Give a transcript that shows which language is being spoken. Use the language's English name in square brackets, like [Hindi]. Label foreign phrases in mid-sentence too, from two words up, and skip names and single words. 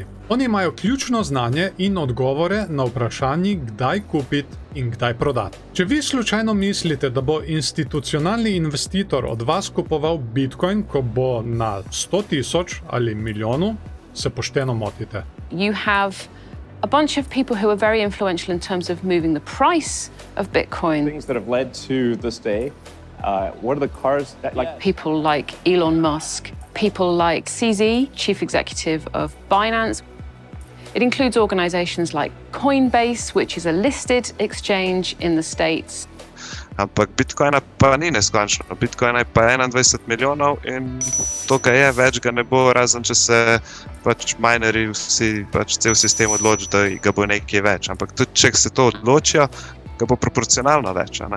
[Slovenian] Oni imajo ključno znanje in odgovore na vprašanji, kdaj kupiti in kdaj prodati. Če vi slučajno mislite, da bo institucionalni investitor od vas kupoval Bitcoin, ko bo na 100.000 ali milijonu, se pošteno motite. [English] You have a bunch of people who are very influential in terms of moving the price of Bitcoin. Things that have led to this day. What are the cars that people like Elon Musk, people like CZ, chief executive of Binance. It includes organizations like Coinbase, which is a listed exchange in the States. [Slovenian] Ampak Bitcoina pa ni neskončno. Bitcoina je pa 21 milijonov in to, kar je, več ga ne bo, razen če se pač minerji vsi, pač cel sistem odloči, da ga bo nekaj več. Ampak tudi, če se to odločijo, ga bo proporcionalno več, ne?